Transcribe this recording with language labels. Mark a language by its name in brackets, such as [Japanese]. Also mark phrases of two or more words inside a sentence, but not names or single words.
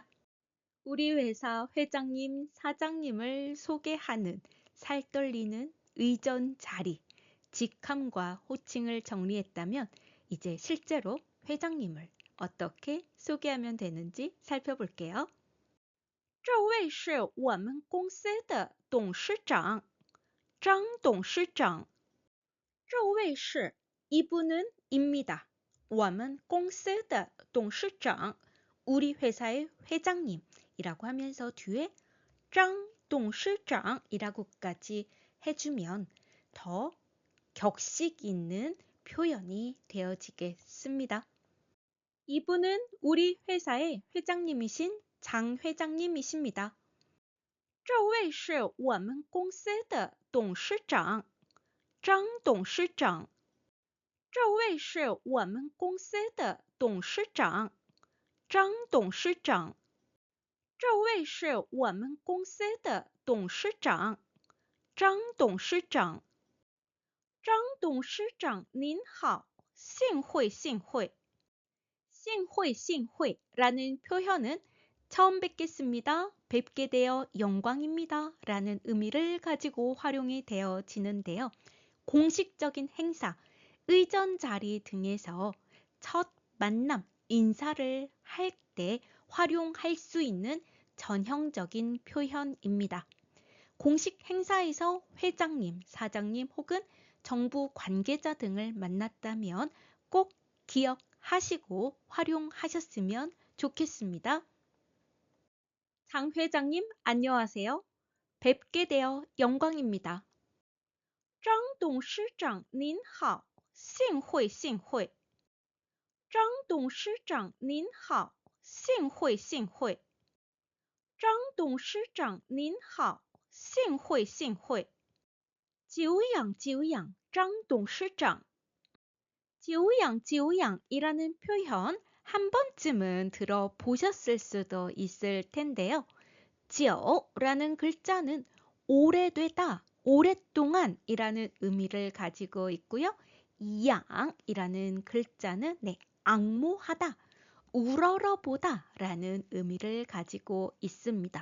[Korean] 우리 회사 회장님, 사장님을 소개하는 살떨리는 의전 자리, 직함과 호칭을 정리했다면 이제 실제로 회장님을 어떻게 소개하면 되는지 살펴볼게요. [Chinese] 这位是我们公司的董事长，张董事长。这位是 [Korean] 이분은 입니다. [Chinese] 我们公司的董事长 [Korean] 우리 회사의 회장님이라고 하면서 뒤에 [Chinese] 张董事长 [Korean] 이라고까지 해주면 더 격식 있는 표현이 되어지겠습니다. 이분은 우리 회사의 회장님이신 장 회장님이십니다. [Chinese] 这位是我们公司的董事长，张董事长。这位是我们公司的董事长，张董事长。这位是我们公司的董事长，张董事长。张董事长您好，幸会幸会。幸会幸会 [Korean] 라는 표현은 처음 뵙겠습니다. 뵙게 되어 영광입니다. 라는 의미를 가지고 활용이 되어지는데요. 공식적인 행사, 의전 자리 등에서 첫 만남, 인사를 할 때 활용할 수 있는 전형적인 표현입니다. 공식 행사에서 회장님, 사장님 혹은 정부 관계자 등을 만났다면 꼭 기억하시고 활용하셨으면 좋겠습니다. 장 회장님 안녕하세요. 뵙게 되어 영광입니다. [Chinese] 张董事长您好，幸会幸会。张董事长您好，幸会幸会。张董事长您好，幸会幸会。久仰久仰，张董事长。久仰久仰 [Korean] 이라는 표현 한 번쯤은 들어보셨을 수도 있을 텐데요. 지어라는 글자는 오래되다, 오랫동안이라는 의미를 가지고 있고요. 양이라는 글자는 악모하다, 우러러보다라는 의미를 가지고 있습니다.